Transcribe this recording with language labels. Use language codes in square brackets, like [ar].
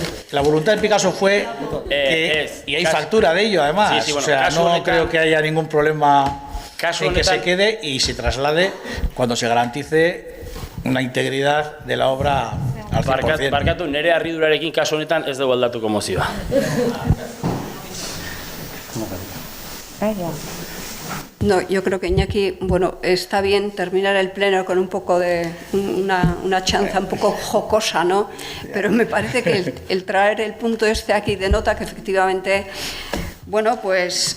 [es] La voluntad de Picasso fue y hay factura de ello además, sí, bueno, o sea, no creo que haya ningún problema en que se quede y se traslade cuando se garantice una integridad de la obra al 100%. [eu] Barkatu, nire harridurarekin kasu honetan ez dugu aldatuko mozioa. [es] No, yo creo que Iñaki, bueno, está bien terminar el pleno con un poco de una chanza un poco jocosa, ¿no? Pero me parece que el traer el punto este aquí denota que efectivamente, bueno, pues...